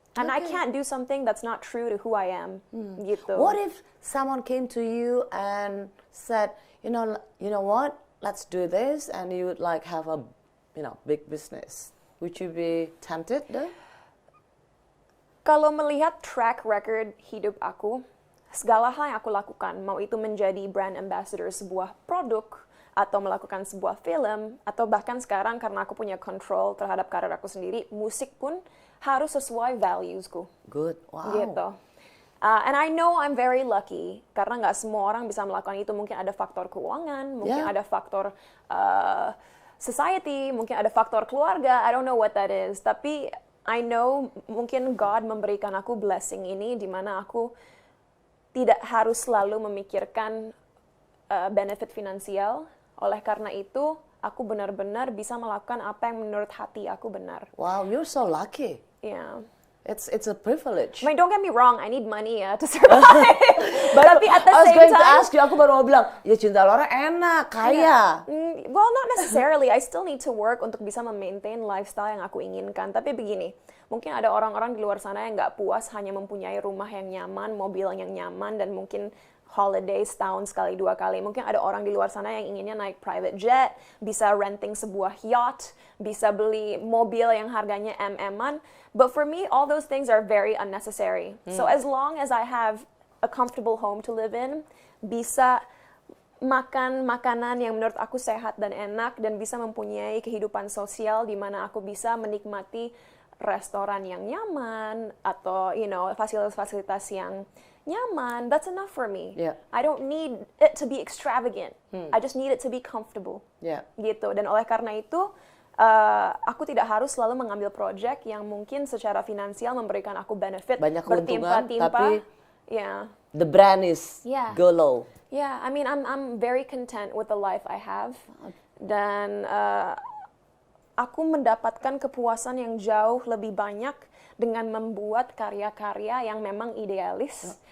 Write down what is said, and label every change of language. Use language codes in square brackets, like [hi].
[en] And I can't do something that's not true to who I am. [id] Gitu. [en] What if someone came to you and said, you know what, let's do this, and you would have a, big business? Would you be tempted though? [id] Kalau melihat track record hidup aku, segala hal yang aku lakukan, mau itu menjadi brand ambassador sebuah produk, atau melakukan sebuah film, atau bahkan sekarang karena aku punya control terhadap karir aku sendiri, musik pun harus sesuai valuesku. [en] Good, wow. [id] Gitu. [en] And I know I'm very lucky, [id] karena nggak semua orang bisa melakukan itu. Mungkin ada faktor keuangan, mungkin ada faktor society, mungkin ada faktor keluarga, [en] I don't know what that is. [id] Tapi [en] I know [id] mungkin God memberikan aku blessing ini, di mana aku tidak harus selalu memikirkan benefit finansial. Oleh karena itu, aku benar-benar bisa melakukan apa yang menurut hati aku benar. [en] Wow, you're so lucky. Yeah. It's a privilege. I mean, don't get me wrong, I need money to survive. Tapi at the I was same going to time, ask you, [id] aku baru mau bilang, ya Cinta Laura enak, kaya. [en] well, not necessarily. I still need to work [id] untuk bisa memaintain lifestyle yang aku inginkan. Tapi begini, mungkin ada orang-orang di luar sana yang nggak puas hanya mempunyai rumah yang nyaman, mobil yang nyaman, dan mungkin holiday setahun sekali, 2 kali. Mungkin ada orang di luar sana yang inginnya naik private jet, bisa renting sebuah yacht, bisa beli mobil yang harganya MM-an. [en] But for me, all those things are very unnecessary. So as long as I have a comfortable home to live in, [id] bisa makan makanan yang menurut aku sehat dan enak, dan bisa mempunyai kehidupan sosial di mana aku bisa menikmati restoran yang nyaman, atau fasilitas-fasilitas yang nyaman, [en] that's enough for me. Yeah. I don't need it to be extravagant. I just need it to be comfortable. Yeah. [id] Gitu. Dan oleh karena itu, aku tidak harus selalu mengambil project yang mungkin secara finansial memberikan aku benefit Banyak keuntungan, bertimpa-timpa. tapi [en] Yeah. the brand is go low. Yeah, I mean, I'm very content with the life I have, [id] dan aku mendapatkan kepuasan yang jauh lebih banyak dengan membuat karya-karya yang memang idealis.